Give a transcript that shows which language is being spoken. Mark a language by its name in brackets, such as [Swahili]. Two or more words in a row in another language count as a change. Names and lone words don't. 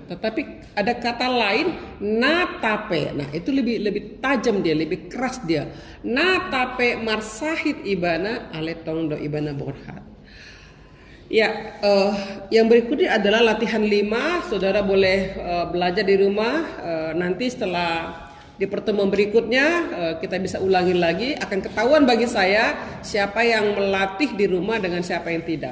[Indonesian] Tetapi ada kata lain natape. Nah, itu lebih tajam dia, lebih keras dia. [Batak Toba] Natape marsahit ibana ale tong do ibana borhat. [Indonesian] Ya, yang berikutnya adalah latihan 5. Saudara boleh belajar di rumah. Nanti setelah di pertemuan berikutnya kita bisa ulangi lagi. Akan ketahuan bagi saya siapa yang melatih di rumah dengan siapa yang tidak.